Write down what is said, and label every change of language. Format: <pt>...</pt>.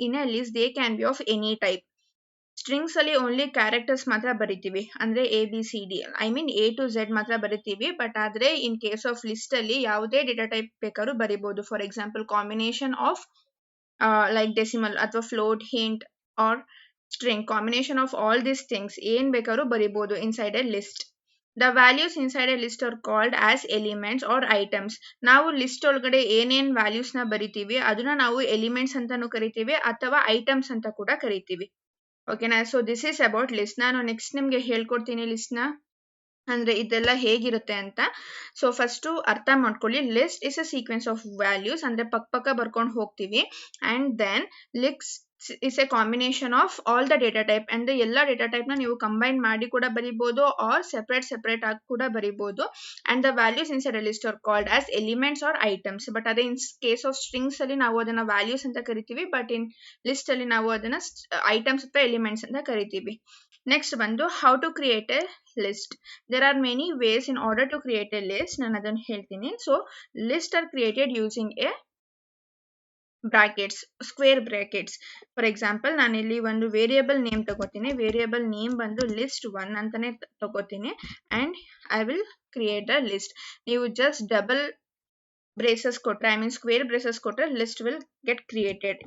<en>In a list they can be of any type.</en> <kn>Strings ಅಲ್ಲಿ only characters ಮಾತ್ರ ಬರಿತೀವಿ, ಅಂದ್ರೆ ABCD I mean A to Z ಮಾತ್ರ ಬರಿತೀವಿ. ಬಟ್ ಆದ್ರೆ ಇನ್ ಕೇಸ್ ಆಫ್ ಲಿಸ್ಟ್ ಅಲ್ಲಿ ಯಾವುದೇ ಡೇಟಾ ಟೈಪ್ ಬೇಕಾದ್ರೂ ಬರಿಬಹುದು.</kn> <en>for example combination of like decimal ಅಥವಾ float, int or string, combination of all these things</en> <kn>ಏನ್ ಬೇಕಾದ್ರೂ ಬರಿಬಹುದು</kn> <en>inside a list. The values inside a list are called as elements or items.</en> <kn>ನಾವು list ಒಳಗಡೆ ಏನೇನ್ values ನ ಬರಿತೀವಿ ಅದನ್ನ ನಾವು ಎಲಿಮೆಂಟ್ಸ್ ಅಂತಾನು ಕರಿತೀವಿ ಅಥವಾ ಐಟಮ್ಸ್ ಅಂತ ಕೂಡ ಕರಿತೀವಿ. ಓಕೆನಾ?</kn> <en>So this is about list.</en> <kn>ನಾನು ನೆಕ್ಸ್ಟ್ ನಿಮ್ಗೆ ಹೇಳ್ಕೊಡ್ತೀನಿ ಲಿಸ್ಟ್ ನ, ಅಂದ್ರೆ ಇದೆಲ್ಲ ಹೇಗಿರುತ್ತೆ ಅಂತ. ಸೊ ಫಸ್ಟ್ ಅರ್ಥ ಮಾಡ್ಕೊಳ್ಳಿ.</kn> <en>list is a sequence of values,</en> <kn>ಅಂದ್ರೆ ಪಕ್ಕ ಬರ್ಕೊಂಡು ಹೋಗ್ತೀವಿ.</kn> <en>and then list is a combination of all the data type,</en> <kn>ಅಂದ್ರೆ ಎಲ್ಲ ಡೇಟಾ ಟೈಪ್ ನ ನೀವು ಕಂಬೈನ್ ಮಾಡಿ ಕೂಡ ಬರಿಬಹುದು ಆರ್ ಸೆಪರೇಟ್ ಆಗಿ ಕೂಡ ಬರಿಬಹುದು.</kn> <en>And the values inside a list are called as elements or items.</en> <kn>But ಅದೇ ಇನ್ ಕೇಸ್ ಆಫ್ ಸ್ಟ್ರಿಂಗ್ಸ್ ಅಲ್ಲಿ ನಾವು ಅದನ್ನ ವ್ಯಾಲ್ಯೂಸ್ ಅಂತ ಕರಿತೀವಿ, ಬಟ್ ಇನ್ ಲಿಸ್ಟ್ ಅಲ್ಲಿ ನಾವು ಅದನ್ನ ಐಟಮ್ಸ್ ಅಥವಾ ಎಲಿಮೆಂಟ್ಸ್ ಅಂತ ಕರಿತೀವಿ.</kn> <en>Next ಬಂದು how to create a list. There are many ways in order to create a list.</en> <kn>ನಾನು ಅದನ್ನು ಹೇಳ್ತೀನಿ.</kn> <en>So list are created using a brackets, square brackets.</en> <kn>For example ನಾನು ಇಲ್ಲಿ ಒಂದು ವೇರಿಯೇಬಲ್ ನೇಮ್ ತಗೋತೀನಿ. ವೇರಿಯೇಬಲ್ ನೇಮ್ ಬಂದು list1 ಅಂತಾನೆ ತಗೋತೀನಿ.</kn> <en>And I will create the list. ನೀವು just double braces ಕೊಟ್ರೆ, I mean square braces ಕೊಟ್ರೆ list will get created.</en>